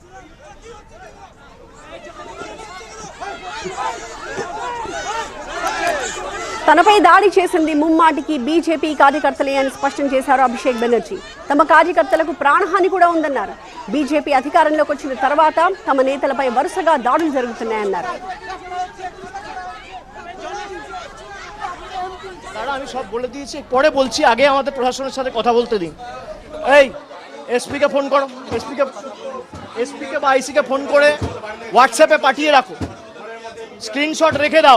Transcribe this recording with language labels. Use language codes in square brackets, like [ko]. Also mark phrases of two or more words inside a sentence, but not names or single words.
[te] తనపై దాడి చేసింది ముమ్మాటికి బీజేపీ కార్యకర్తలే అని స్పష్టం చేశారు అభిషేక్ బెనర్జీ. తమ కార్యకర్తలకు ప్రాణహాని కూడా ఉందన్నారు. బీజేపీ అధికారంలోకి వచ్చిన తర్వాత తమ నేతలపై వరుసగా దాడులు జరుగుతున్నాయన్నారు. [bn] আমি সব বলে দিয়েছি, পরে বলছি, আগে আমাদের প্রশাসনের সাথে কথা বলতে দিন। এই এসপিকে ফোন করো, এসপিকে বা আইসিকে ফোন করে হোয়াটসঅ্যাপে পাঠিয়ে রাখো, স্ক্রিনশট রেখে দাও।